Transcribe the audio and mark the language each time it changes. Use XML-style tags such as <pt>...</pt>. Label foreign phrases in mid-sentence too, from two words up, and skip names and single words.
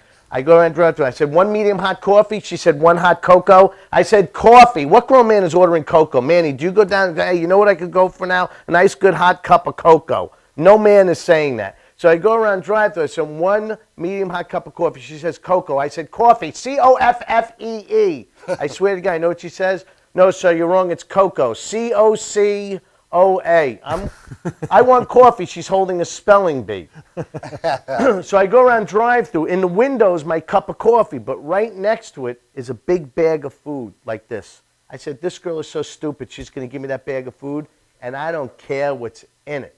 <en>I go around drive-through. I said, 1 medium hot coffee? She said, 1 hot cocoa? I said, coffee. What grown man is ordering cocoa? Manny, do you go down and go, hey, you know what I could go for now? A nice, good, hot cup of cocoa. No man is saying that. So I go around drive-through. I said, 1 medium hot cup of coffee. She says, cocoa. I said, coffee. C-O-F-F-E-E. I swear to God, you know what she says? No, sir, you're wrong. It's cocoa. C-O-C-O-F-F-E-E. O-A. I want coffee. She's holding a spelling bee. So I go around drive-through. In the window is my cup of coffee, but right next to it is a big bag of food like this. I said, this girl is so stupid. She's going to give me that bag of food, and I don't care what's in it.</en>